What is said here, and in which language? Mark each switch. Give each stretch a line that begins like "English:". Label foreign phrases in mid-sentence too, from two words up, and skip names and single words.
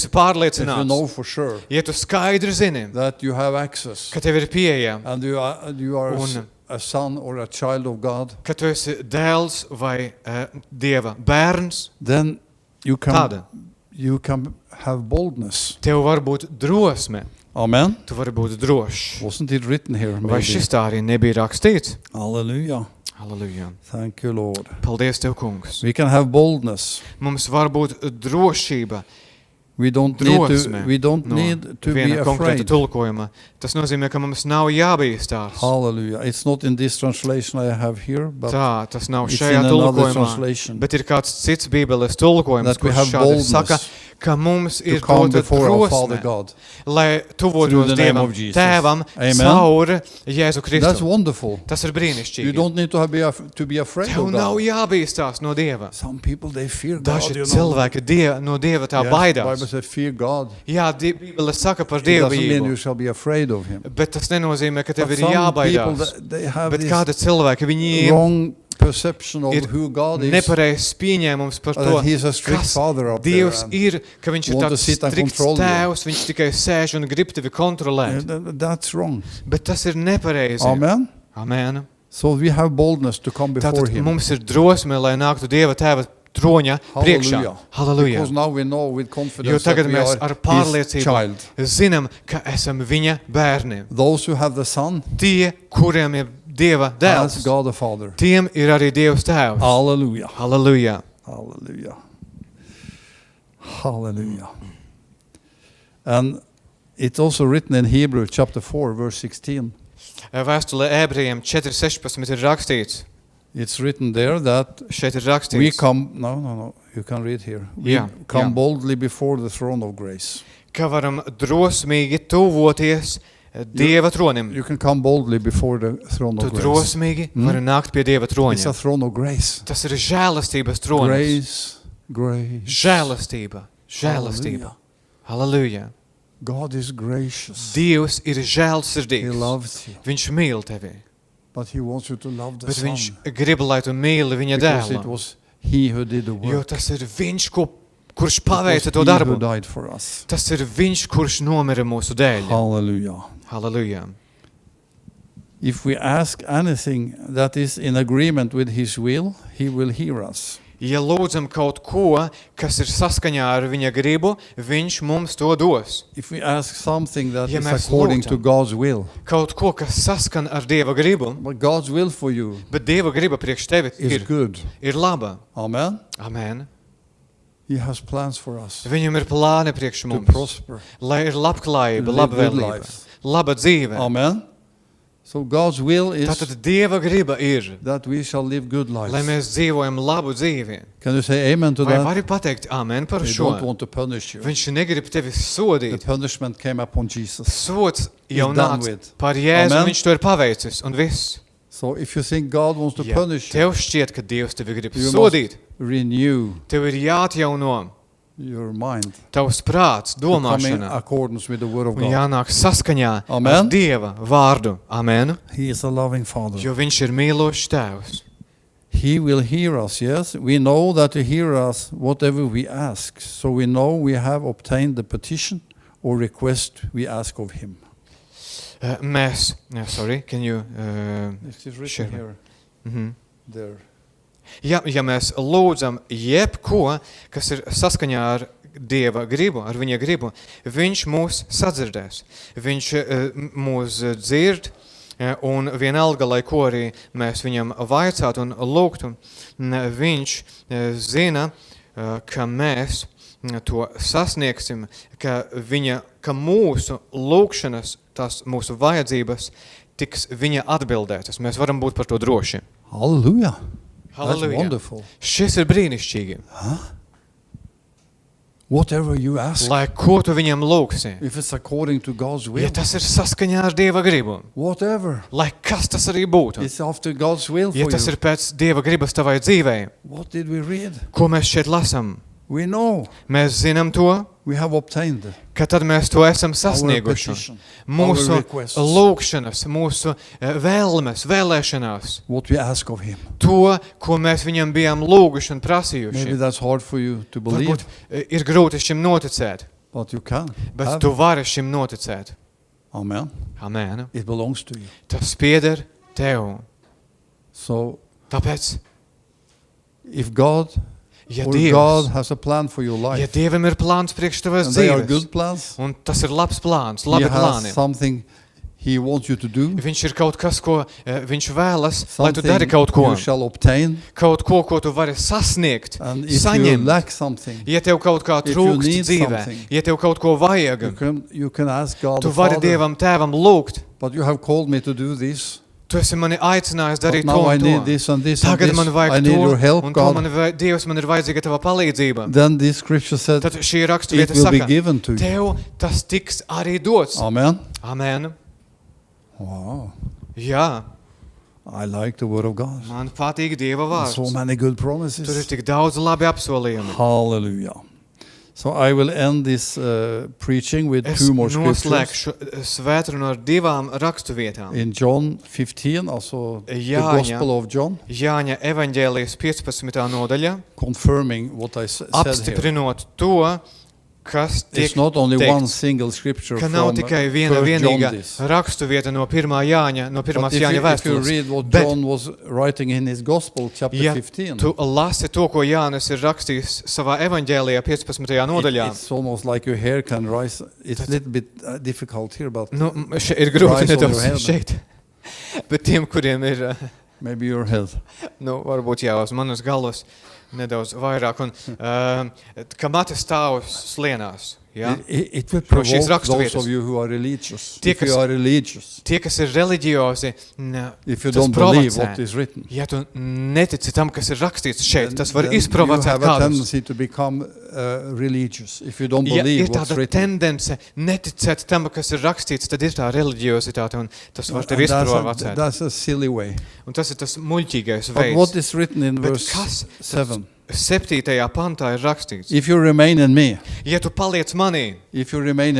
English: if you
Latvian: pārliecināts,
English: know for sure
Latvian: ja tu skaidri zini,
English: that you have access,
Latvian: ka tev ir pieeja,
English: and you are a son or a child of God,
Latvian: ka tu esi dēls vai Dieva bērns,
English: then you
Latvian: tāda.
English: can have boldness.
Latvian: Tev var būt drosme. Amen. Tu vari būt drošs.
English: Wasn't it written here?
Latvian: Vai
English: Maybe?
Latvian: šis tā arī nebija rakstīts? Hallelujah. Halleluja.
English: Thank you, Lord.
Latvian: Paldies Tev, kungs.
English: We can have boldness.
Latvian: Mums var būt drošība,
English: We don't need
Latvian: drosme.
English: to be
Latvian: viena konkrēta
English: afraid.
Latvian: tulkojuma. Tas nozīmē, ka mums nav jābīstās.
English: Hallelujah. It's not in this translation I have here, but
Latvian: Tā, tas nav
English: it's
Latvian: šajā
English: in another
Latvian: tulkojumā.
English: translation.
Latvian: Bet ir kāds cits bībeles tulkojums,
English: That we
Latvian: kurš
English: have
Latvian: šādi
English: boldness.
Latvian: saka, ka mums
English: to
Latvian: ir
English: come
Latvian: dota
English: before our Father
Latvian: drosme,
English: God.
Latvian: lai
English: Through
Latvian: tuvotos
English: the name
Latvian: Dievam,
English: of Jesus.
Latvian: Tēvam, Amen. caur Jēzu
English: That's
Latvian: Kristu.
English: wonderful.
Latvian: Tas ir
English: You
Latvian: brīnišķīgi.
English: don't need to be afraid
Latvian: Tev
English: of
Latvian: nav
English: God.
Latvian: jābīstās no Dieva.
English: Some people, they fear God.
Latvian: Daži
English: You know.
Latvian: cilvēki no Dieva tā
English: Yes, the Bible
Latvian: baidās.
English: says fear God.
Latvian: Jā, Bībele saka par
English: It doesn't mean you
Latvian: dievbijību,
English: shall be afraid of Him.
Latvian: bet tas nenozīmē, ka tev
English: But
Latvian: ir
English: some people,
Latvian: jābaidās.
English: they have
Latvian: Bet
English: this
Latvian: kāda cilvēki, viņi
English: wrong perception of
Latvian: ir
English: who God is.
Latvian: nepareizs pieņēmums par to,
English: That He's a strict
Latvian: kas
English: Father up there.
Latvian: Dievs
English: and-
Latvian: ir, ka viņš ir
English: want to
Latvian: tāds
English: sit and
Latvian: strikts
English: control you.
Latvian: tēvs, viņš tikai sēž un grib tevi kontrolēt.
English: That's wrong.
Latvian: Bet tas ir nepareizi.
English: Amen.
Latvian: Amen.
English: So we have boldness to come before
Latvian: Tātad
English: Him.
Latvian: mums ir drosme, lai nāktu Dieva tēva troņa priekšā. Halleluja.
English: Because now we know with
Latvian: Jo
English: confidence that
Latvian: tagad
English: we
Latvian: mēs
English: are
Latvian: ar
English: His
Latvian: pārliecību
English: child.
Latvian: zinām, ka esam viņa bērni.
English: Those who have the Son
Latvian: Tie, kuriem ir Dieva
English: has
Latvian: dēls,
English: God the Father.
Latvian: tiem ir arī Dievs tēvs.
English: Hallelujah.
Latvian: Halleluja.
English: Hallelujah. Hallelujah. And it's also written in Hebrew chapter 4 verse 16.
Latvian: Vēstulē ebrejiem 4.16 ir rakstīts.
English: It's written there that
Latvian: Šeit ir
English: we
Latvian: rakstīts,
English: come, no, you can read here. We Yeah, come yeah. boldly before the throne of grace.
Latvian: ka varam drosmīgi tuvoties Dieva tronim.
English: You can come boldly before the throne
Latvian: Tu
English: of grace.
Latvian: drosmīgi vari nākt pie Dieva
English: It's a
Latvian: troņa.
English: throne of grace.
Latvian: Tas ir žēlastības tronis.
English: Grace, grace.
Latvian: Žēlastība. Žēlastība. Halleluja.
English: God is gracious.
Latvian: Dievs ir
English: He
Latvian: žēlsirdīgs.
English: loves you.
Latvian: Viņš mīl tevi.
English: But He wants you to love the
Latvian: Bet
English: Son.
Latvian: viņš grib, lai tu mīli viņa
English: Because it
Latvian: dēlu.
English: was He who did the
Latvian: Jo
English: work.
Latvian: tas ir viņš, kurš
English: It was
Latvian: paveica to
English: He
Latvian: darbu.
English: who died for us.
Latvian: Tas ir viņš, kurš nomira mūsu dēļ.
English: Hallelujah.
Latvian: Halleluja.
English: If we ask anything that is in agreement with His will, He will hear us.
Latvian: Ja lūdzam kaut ko, kas ir saskaņā ar viņa gribu, viņš mums to dos.
English: If we ask something that
Latvian: Ja
English: is
Latvian: mēs
English: according to
Latvian: lūdzam.
English: God's will,
Latvian: Kaut ko, kas saskan ar Dieva gribu,
English: but God's will for you
Latvian: bet Dieva griba priekš tevi
English: is good.
Latvian: ir laba.
English: Amen.
Latvian: Amen.
English: He has plans for us
Latvian: Viņam ir plāni priekš
English: to
Latvian: mums,
English: prosper.
Latvian: lai ir labklājība,
English: To live good
Latvian: labvēlība,
English: lives.
Latvian: laba dzīve.
English: Amen. So God's will is
Latvian: Tātad Dieva griba ir,
English: that we shall live good
Latvian: lai
English: lives.
Latvian: mēs dzīvojam labu dzīvi.
English: Can you say amen to
Latvian: Vai
English: that?
Latvian: vari pateikt amen par
English: They
Latvian: šo?
English: don't want to punish you.
Latvian: Viņš negrib tevi
English: The
Latvian: sodīt.
English: punishment came upon Jesus.
Latvian: Sots jau
English: It's done
Latvian: nāc
English: with.
Latvian: par Jēzu, Amen. viņš to ir paveicis, un viss.
English: So if you think God wants to
Latvian: Ja
English: punish you,
Latvian: tev šķiet, ka Dievs tevi grib
English: you
Latvian: sodīt,
English: must renew
Latvian: tev ir jāatjauno
English: your mind
Latvian: tavs prāts,
English: to come in
Latvian: domāšana,
English: accordance with the word of
Latvian: un
English: God.
Latvian: jānāk saskaņā ar Amen. Dieva vārdu.
English: Amen. He is a loving Father.
Latvian: Jo viņš ir mīlošs tēvs.
English: He will hear us, yes. We know that He hears us whatever we ask. So we know we have obtained the petition or request we ask of Him. Sorry, can you... It is Sure. written here, mhm. there.
Latvian: Ja mēs lūdzam jebko, kas ir saskaņā ar Dieva gribu, ar viņa gribu, viņš mūs sadzirdēs. Viņš mūs dzird, un vienalga, lai ko arī mēs viņam vaicātu un lūgtu, viņš zina, ka mēs to sasniegsim, ka mūsu lūgšanas, tās mūsu vajadzības tiks viņa atbildētas. Mēs varam būt par to droši.
English: Hallelujah. That's
Latvian: Halleluja.
English: wonderful.
Latvian: Šis ir brīnišķīgi.
English: Whatever you ask,
Latvian: Lai ko tu viņam lūgsi,
English: if it's according to God's will,
Latvian: ja tas ir saskaņā ar Dieva gribu,
English: whatever,
Latvian: lai kas tas arī būtu,
English: it's after God's will for
Latvian: ja tas
English: you.
Latvian: ir pēc Dieva gribas tavai dzīvei,
English: What did we read?
Latvian: ko mēs šeit lasam,
English: We know
Latvian: mēs zinām to,
English: we have obtained
Latvian: ka tad mēs to esam
English: our
Latvian: sasnieguši.
English: petition,
Latvian: Mūsu
English: our requests,
Latvian: lūgšanas, mūsu vēlmes, vēlēšanās, what we ask of Him. to, ko mēs viņam bijām lūguši un
English: Maybe
Latvian: prasījuši.
English: that's hard for you to believe,
Latvian: Varbūt ir grūti šim noticēt,
English: but you can.
Latvian: bet
English: have
Latvian: tu
English: it.
Latvian: vari šim noticēt. Amen. Amen.
English: It belongs to you.
Latvian: Tas pieder tev.
English: So
Latvian: Tāpēc,
English: if God
Latvian: ja
English: or
Latvian: Dievs,
English: God has a plan for your
Latvian: ja
English: life,
Latvian: Dievam ir plāns priekš tavas
English: and they are
Latvian: dzīves,
English: good plans,
Latvian: un tas ir labs plāns,
English: He
Latvian: labi
English: has
Latvian: plāni,
English: something He wants you to do,
Latvian: viņš ir kaut kas, ko viņš vēlas, lai tu dari
English: something
Latvian: kaut ko,
English: you shall obtain,
Latvian: kaut ko, ko tu vari sasniegt,
English: and if you
Latvian: saņemt.
English: lack something,
Latvian: Ja tev kaut kā
English: If you
Latvian: trūkst
English: need
Latvian: dzīvē,
English: something,
Latvian: ja tev kaut ko vajag,
English: you can ask God
Latvian: tu
English: the
Latvian: vari
English: Father,
Latvian: Dievam tēvam lūgt,
English: but you have called me to do this,
Latvian: Tu esi mani aicinājis
English: But
Latvian: darīt to
English: now I
Latvian: un
English: need
Latvian: to.
English: this and this and
Latvian: Tagad
English: this.
Latvian: man
English: I
Latvian: vajag
English: need
Latvian: to,
English: your help,
Latvian: un to
English: God.
Latvian: Dievs, man ir vajadzīga tava palīdzība.
English: Then this scripture said,
Latvian: Tad šī
English: it
Latvian: raksturvieta
English: will be
Latvian: saka,
English: given to you.
Latvian: tev tas tiks arī dots. Amen. Amen. Wow. Jā,
English: I like the word of God.
Latvian: man patīk Dieva vārds.
English: So many good
Latvian: Tur ir
English: promises.
Latvian: tik daudz labi apsolījumi.
English: Hallelujah. So I will end this preaching with
Latvian: Es
English: two more scriptures.
Latvian: noslēgšu svētrunu ar divām rakstuvietām.
English: In John 15, also the
Latvian: Jāņa.
English: Gospel of John,
Latvian: Jāņa evaņģēlijas 15. nodaļa,
English: confirming what I said here.
Latvian: apstiprinot to, kas tiek
English: It's not only one
Latvian: teikts,
English: single scripture
Latvian: ka nav
English: from
Latvian: tikai viena
English: 1 John
Latvian: vienīga
English: this.
Latvian: rakstuvieta no pirmā Jāņa, no
English: But
Latvian: pirmās
English: if
Latvian: Jāņa
English: you
Latvian: vēstules.
English: read what
Latvian: Bet
English: John was writing in his Gospel, chapter
Latvian: ja 15, tu lasi to, ko Jānis ir rakstījis savā evaņģēlijā 15. nodaļā,
English: it's almost like your hair can rise. It's a little bit difficult here, but
Latvian: nu, ir grūti
English: Rise on your
Latvian: nedaudz
English: head.
Latvian: šeit. Bet tiem, kuriem ir,
English: maybe your head.
Latvian: nu, varbūt jā, uz manas galvas nedaudz vairāk. Un, ka mati stāv slienās, jā?
English: It will
Latvian: Pro šīs
English: provoke those
Latvian: raksturvietas.
English: of you who are religious.
Latvian: Tie,
English: If you
Latvian: kas-
English: are religious,
Latvian: Tie, kas ir reliģiozi,
English: if you
Latvian: tas
English: don't believe
Latvian: provocē.
English: what is written,
Latvian: Ja tu netici tam, kas ir rakstīts šeit, tas var
English: then you
Latvian: izprovocēt
English: have a
Latvian: kādus.
English: tendency to become religious. If you don't
Latvian: Ja
English: believe
Latvian: ir
English: what's
Latvian: tāda
English: written.
Latvian: tendence neticēt tam, kas ir rakstīts, tad ir tā reliģiozitāte, un tas var tevi
English: And
Latvian: izprovocēt.
English: that's a silly way.
Latvian: Un tas ir tas muļķīgais
English: But what
Latvian: veids.
English: is written in
Latvian: Bet
English: verse
Latvian: kas 7? 7. pantā ir rakstīts?
English: If you remain in me,
Latvian: Ja tu paliec manī,
English: if you remain in